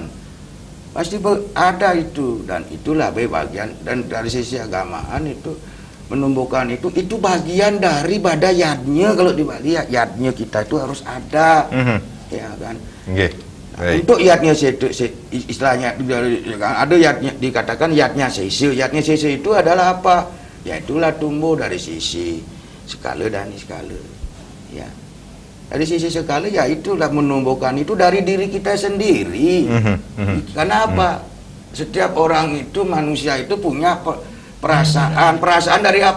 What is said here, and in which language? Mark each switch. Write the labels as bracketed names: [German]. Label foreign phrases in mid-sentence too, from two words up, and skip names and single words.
[Indonesian] Pasti ada itu, dan itulah bagian, dan dari sisi agamaan itu menumbuhkan itu bagian daripada yadnya. Kalau dibalik yadnya kita itu harus ada, ya kan? Untuk yadnya istilahnya ada yadnya, dikatakan yadnya sesi. Yadnya sesi itu adalah apa? Ya itulah tumbuh dari sisi skala dan skala, ya. Dari sisi skala ya itulah menumbuhkan itu dari diri kita sendiri. Karena apa? Setiap orang itu, manusia itu punya perasaan dari apa?